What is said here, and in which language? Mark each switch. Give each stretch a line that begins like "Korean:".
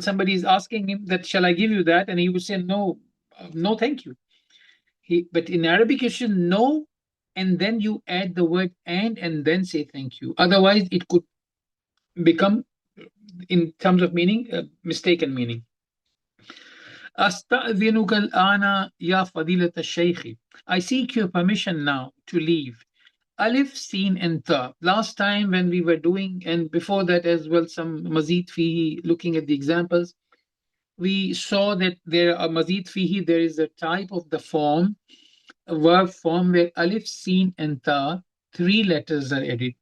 English: Somebody is asking him that shall I give you that, and he would say no, no, thank you. But in Arabic, you should know, and then you add the word and then say thank you. Otherwise, it could become, in terms of meaning, mistaken meaning.
Arabic: أستأذنك الآن يا فضيلة الشيخ.
English: I seek your permission now to leave. Alif, Sin, and Ta. Last time when we were doing, and before that as well, some Mazid Fihi, looking at the examples, we saw that there are Mazid Fihi, there is a type of the form, a verb form where Alif, Sin, and Ta, three letters are added.